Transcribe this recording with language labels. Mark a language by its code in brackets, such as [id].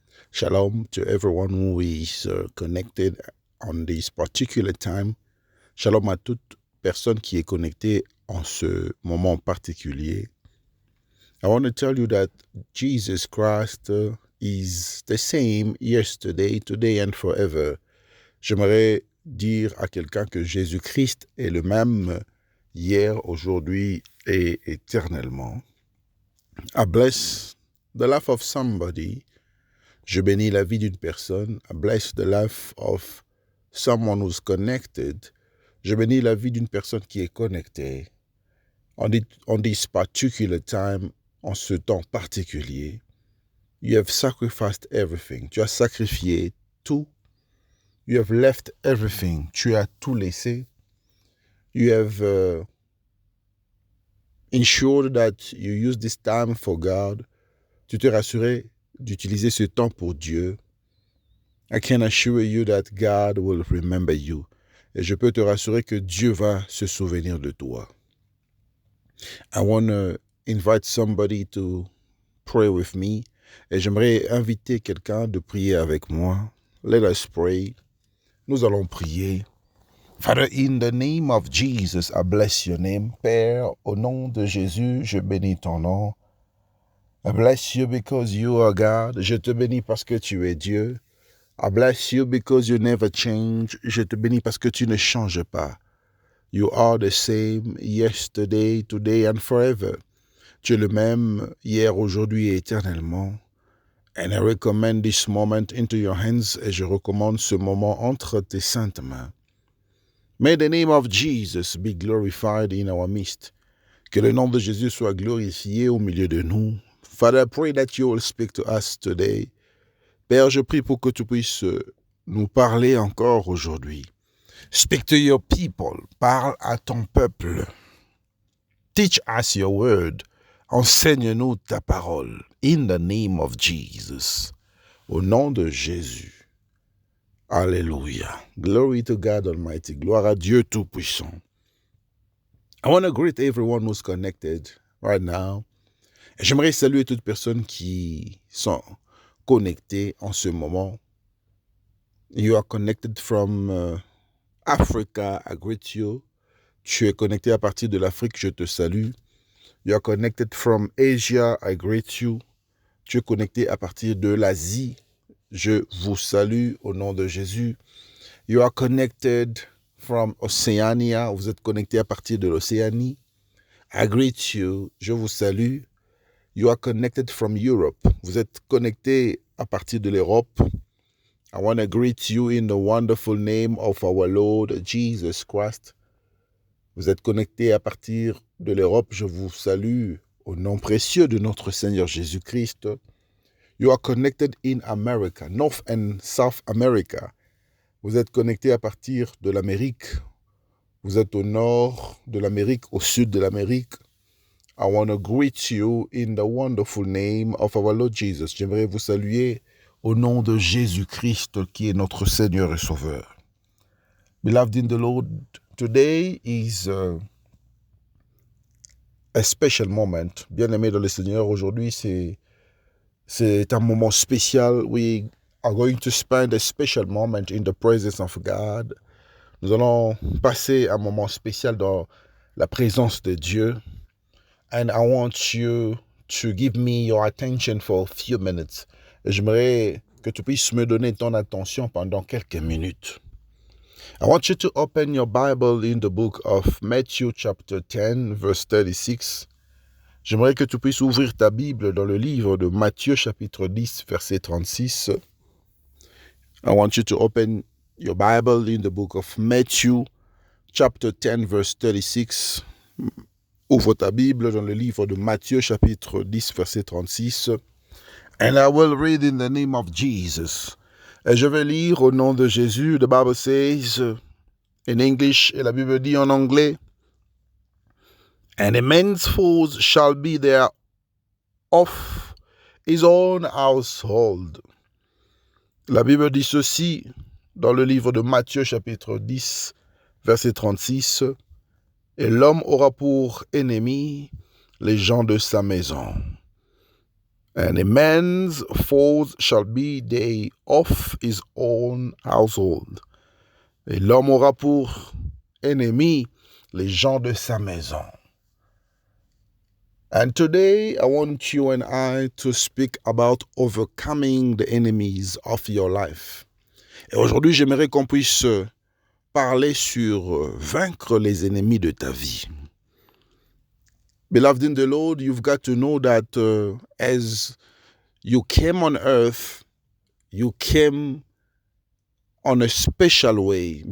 [en] Shalom to everyone who is connected on this particular time. [fr] Shalom à toute personne qui est connectée en ce moment particulier. [en] I want to tell you that Jesus Christ is the same yesterday, today and forever. [fr] J'aimerais dire à quelqu'un que Jésus-Christ est le même hier, aujourd'hui et éternellement. [en] I bless the life of somebody. [fr] Je bénis la vie d'une personne. [en] I bless the life of someone who's connected. [fr] Je bénis la vie d'une personne qui est connectée. [en] On this particular time, [fr] en ce temps particulier, [en] you have sacrificed everything. [fr] Tu as sacrifié tout. [en] You have left everything. [fr] Tu as tout laissé. [en] You have ensured that you use this time for God. [fr] Tu t'es rassuré d'utiliser ce temps pour Dieu. [en] I can assure you that God will remember you. [fr] Et je peux te rassurer que Dieu va se souvenir de toi. [en] I want to invite somebody to pray with me. [fr] Et j'aimerais inviter quelqu'un de prier avec moi. [en] Let us pray. [fr] Nous allons prier. [en] Father, in the name of Jesus, I bless your name. [fr] Père, au nom de Jésus, je bénis ton nom. [en] I bless you because you are God. [fr] Je te bénis parce que tu es Dieu. [en] I bless you because you never change. [fr] Je te bénis parce que tu ne changes pas. [en] You are the same yesterday, today and forever. [fr] Tu es le même hier, aujourd'hui et éternellement. [en] And I recommend this moment into your hands. [fr] Et je recommande ce moment entre tes saintes mains. [en] May the name of Jesus be glorified in our midst. [fr] Que le nom de Jésus soit glorifié au milieu de nous. [en] Father, I pray that you will speak to us today. [fr] Père, je prie pour que tu puisses nous parler encore aujourd'hui. [en] Speak to your people. [fr] Parle à ton peuple. [en] Teach us your word. [fr] Enseigne-nous ta parole. [en] In the name of Jesus. [fr] Au nom de Jésus. [en] Alléluia. Glory to God Almighty. [fr] Gloire à Dieu Tout-Puissant. [en] I want to greet everyone who's connected right now. [fr] J'aimerais saluer toutes personnes qui sont connectées en ce moment. [en] You are connected from Africa, I greet you. [fr] Tu es connecté à partir de l'Afrique, je te salue. [en] You are connected from Asia, I greet you. [fr] Tu es connecté à partir de l'Asie, je vous salue au nom de Jésus. [en] You are connected from Oceania, [fr] vous êtes connecté à partir de l'Océanie. [en] I greet you, [fr] je vous salue. [en] You are connected from Europe, [fr] vous êtes connecté à partir de l'Europe. [en] I want to greet you in the wonderful name of our Lord Jesus Christ. [fr] Vous êtes connectés à partir de l'Europe. Je vous salue au nom précieux de notre Seigneur Jésus-Christ. [en] You are connected in America, North and South America. [fr] Vous êtes connectés à partir de l'Amérique. Vous êtes au nord de l'Amérique, au sud de l'Amérique. [en] I want to greet you in the wonderful name of our Lord Jesus. [fr] J'aimerais vous saluer au nom de Jésus-Christ qui est notre Seigneur et Sauveur. [en] Beloved in the Lord, today is a special moment. [fr] Bien-aimé dans le Seigneur, aujourd'hui c'est un moment spécial. [en] We are going to spend a special moment in the presence of God. [fr] Nous allons passer un moment spécial dans la présence de Dieu. [en] And I want you to give me your attention for a few minutes. [fr] J'aimerais que tu puisses me donner ton attention pendant quelques minutes. [en] I want you to open your Bible in the book of Matthew chapter 10, verse 36. [fr] J'aimerais que tu puisses ouvrir ta Bible dans le livre de Matthieu chapitre 10, verset 36. [en] I want you to open your Bible in the book of Matthew chapter 10, verse 36. [fr] Ouvre ta Bible dans le livre de Matthieu chapitre 10, verset 36. [en] And I will read in the name of Jesus. [fr] Et je vais lire au nom de Jésus. [en] The Bible says in English, [fr] et la Bible dit en anglais, [en] and a man's foes shall be there of his own household. [fr] La Bible dit ceci dans le livre de Matthieu chapitre 10, verset 36. Et l'homme aura pour ennemi les gens de sa maison. [en] And a man's foes shall be they of his own household. [fr] Et l'homme aura pour ennemis les gens de sa maison. [en] And today, I want you and I to speak about overcoming the enemies of your life. [fr] Et aujourd'hui, j'aimerais qu'on puisse parler sur vaincre les ennemis de ta vie. [en] Beloved in the Lord, you've got to know that as you came on earth, you came on a special way.